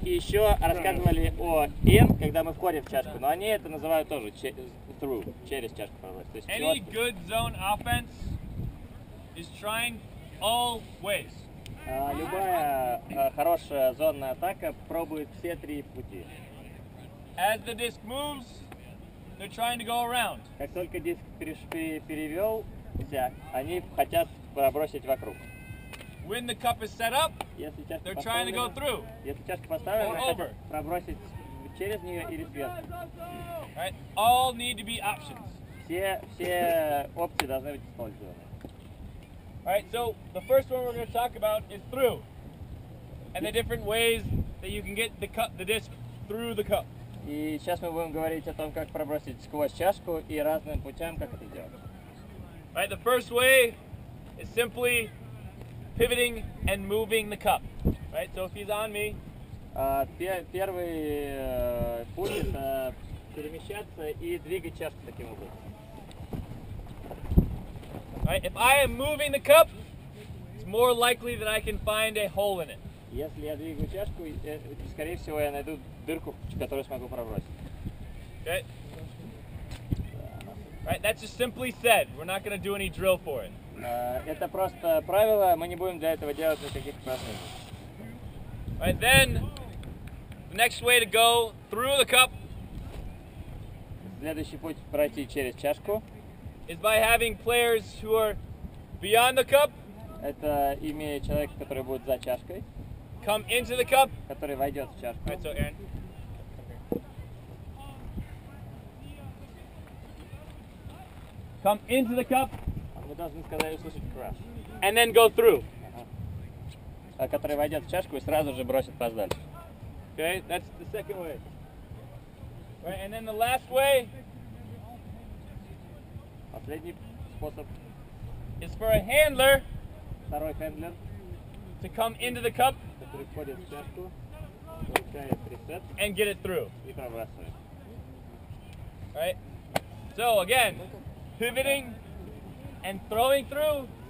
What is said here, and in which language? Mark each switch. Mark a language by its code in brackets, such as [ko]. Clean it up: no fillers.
[ru] И еще рассказывали о in, когда мы входим в чашку. Но они это называют тоже through, через чашку. [en] Any good zone offense is trying all ways. [ru] Любая хорошая зонная атака пробует все 3 пути. [en] As the disc moves, they're trying to go around. [ru] Как только диск перевелся, они хотят пробросить вокруг. [en] When the cup is set up, [ru] Если чашка [en] they're trying to go through. [ru] Если чашка поставлена, [en] Or [ru] хотят [en] over. [ru] пробросить через нее или сверху. [en] Right? All need to be options. [ru] Все опции должны быть использованы. [en] Alright, so the first one we're going to talk about is through. And the different ways that you can get the disc through the cup. [ru] И сейчас мы будем говорить о том, как пробросить сквозь чашку и разным путям, как это делать. [en] Right, the first way is simply pivoting and moving the cup. Right, so if he's on me, [ru] Первый путь это перемещаться и двигать чашку таким образом. [en] Right? If I am moving the cup, it's more likely that I can find a hole in it. [ru] Если я двигаю чашку, скорее всего, я найду дырку, которую смогу пробросить. [en] Okay? Right? That's just simply said. We're not going to do any drill for it. [ru] Это просто правило, мы не будем для этого делать никаких упражнений. [en] Right? Then, the next way to go through the cup [ru] Следующий путь пройти через чашку. [en] is by having players who are beyond the cup [ru] Это имея человека, который будет за чашкой, [en] come into the cup. [ru] который войдет в чашку. [en] Right, so Aaron. Come into the cup [ru] Мы должны сказать, услышать crash. [en] and then go through. [ru] Который войдет в чашку и сразу же бросит пас дальше. [en] Okay, that's the second way. Right, and then the last way [ru] Последний способ. [en] is for a handler [ru] Второй хендлер, [en] to come into the cup [ru] который входит в чашку, получает ресет [en] and get it through. [ru] и пробрасывает. [en] Right? So again, pivoting and throwing through,